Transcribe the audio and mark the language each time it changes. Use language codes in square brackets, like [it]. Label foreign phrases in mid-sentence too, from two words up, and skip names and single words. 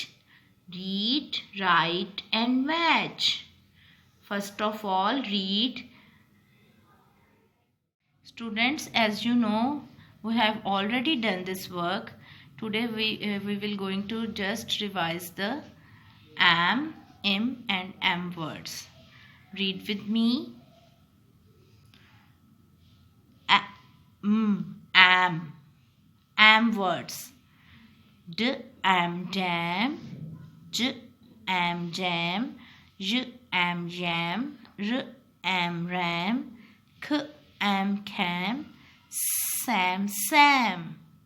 [en] Read, write and match. First of all, read. Students, as you know, we have already done this work. Today we will going to just revise the am, im and am words. Read with me. Am words. D am dam, j am jam, j am jam, r am ram, k am cam, sam sam.